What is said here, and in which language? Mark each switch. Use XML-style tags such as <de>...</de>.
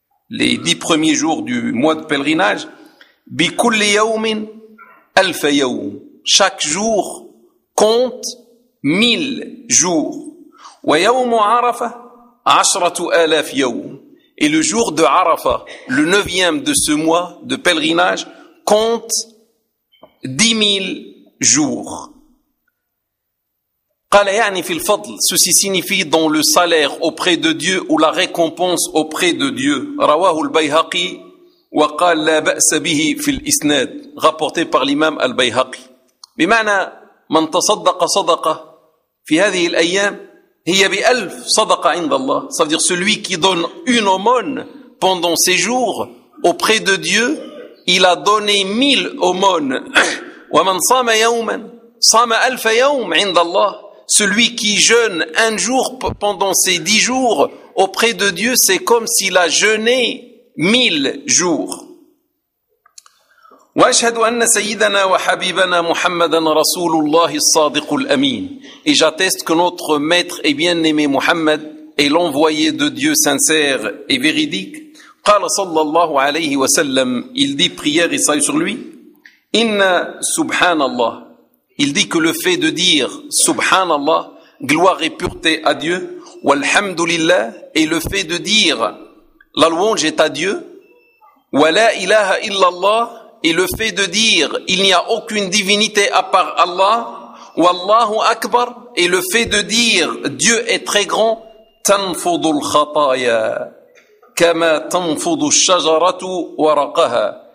<fr>les 10 premiers jours du mois de pèlerinage</fr> <ar>بكل يوم ألف يوم</ar> <fr>chaque jour compte 1000 jours</fr> <ar>ويوم عرفة عشرة آلاف يوم</ar> <fr>et le jour de Arafa, le 9e de ce mois de pèlerinage, compte 10 000 jours.</fr> <ar>قال يعني في الفضل,</ar> <fr>ceci signifie dans le salaire auprès de Dieu ou la récompense auprès de Dieu.</fr> <ar>رواه البيهقي وقال لا بأس به في الإسناد,</ar> <fr>rapporté par l'imam</fr> <ar>البيهقي. بمعنى من تصدق صدقة في هذه الأيام هي بألف صدقة عند الله.</ar> <fr>Ça veut dire celui qui donne une aumône pendant ses jours auprès de Dieu, il a donné 1000 aumônes.</fr> <ar>ومن صام يوما صام ألف يوم عند الله.</ar> <fr>Celui qui jeûne un jour pendant ses 10 jours auprès de Dieu, c'est comme s'il a jeûné 1000 jours.</fr> <ar>وأشهد أن سيدنا وحبيبنا محمدا رسول الله الصادق الأمين.</ar> <fr>Et j'atteste que notre maître et bien-aimé Muhammad est l'envoyé de Dieu sincère et véridique.</fr> <ar>قال صلى الله عليه وسلم,</ar> <fr>il dit prière et salut sur lui.</fr> <ar>إن سبحان الله.</ar> <fr>Il dit que le fait de dire</fr> <ar>سبحان الله,</ar> <fr>gloire et pureté à Dieu,</fr> <ar>والحمد لله,</ar> <fr>et le fait de dire la louange est à Dieu,</fr> <ar>ولا إله إلا الله,</ar> <fr>et le fait de dire il n'y a aucune divinité à part Allah,</fr> <ar>Wallahu Akbar,</ar> <fr>et le fait de dire Dieu est très grand,</fr> <ar>tanfudu al-khataya kama tanfudu ash-shajaratu waraqaha.</ar>